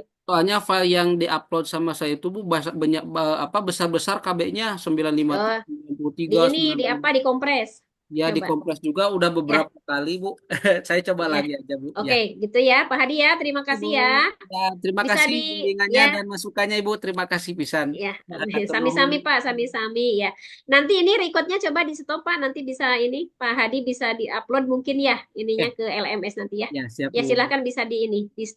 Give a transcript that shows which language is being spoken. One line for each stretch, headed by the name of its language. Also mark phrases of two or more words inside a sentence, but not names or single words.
Indonesian: soalnya file yang diupload sama saya itu Bu banyak apa besar-besar KB-nya Oh, 953, di ini di 96. apa dikompres. Ya Coba. dikompres juga udah Ya, beberapa kali Bu. Saya coba ya. lagi aja Bu. Ya. Oke, gitu ya Pak Hadi ya. Terima Ibu, kasih ya. ya, terima Bisa kasih di bimbingannya ya. dan masukannya Ibu. Terima kasih pisan. Ya, Ya, amin.
Sundanese: hatur nuhun. Sami-sami Pak, sami-sami ya.
Indonesian: Nanti ini recordnya coba di stop Pak, nanti bisa ini Pak Hadi bisa diupload mungkin ya ininya Oke, ke LMS nanti ya. ya siap Ya Bu. silahkan bisa di ini di stop.